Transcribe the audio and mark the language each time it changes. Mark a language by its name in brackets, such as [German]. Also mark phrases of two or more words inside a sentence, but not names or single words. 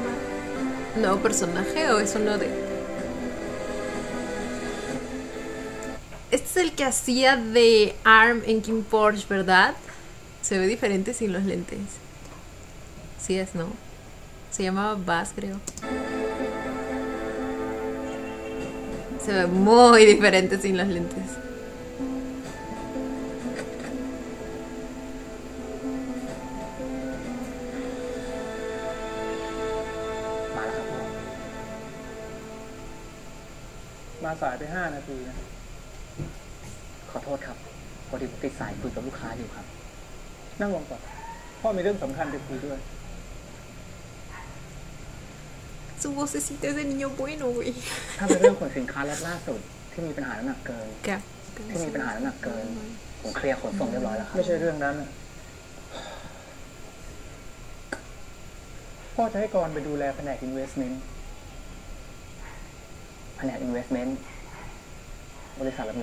[Spanish] ¿Nuevo personaje o es uno de...? Este es el que hacía de ARM en King Porsche, ¿verdad? Se ve diferente sin los lentes. Sí es, ¿no? Se llamaba Buzz, creo. Se ve muy diferente sin las lentes. [Thai] มาสายไป5 นาทีนะขอโทษครับพอดีติดสายคุยกับลูกค้าอยู่ครับนั่งลงก่อนพ่อมีเรื่องสำคัญจะคุยด้วย [Spanish] Su vocecita es de niño bueno, güey. [Thai] ถ้าเป็นเรื่องขนสินค้าล็อตล่าสุดที่มีปัญหาน้ำหนักเกิน [Spanish] ¿Qué? [Thai] ที่มีปัญหาน้ำหนักเกิน ผมเคลียร์ขนส่งเรียบร้อยแล้วครับไม่ใช่เรื่องนั้นน่ะพ่อจะให้กรไปดูแลแผนก investment แผนก investment บริษัทเรามี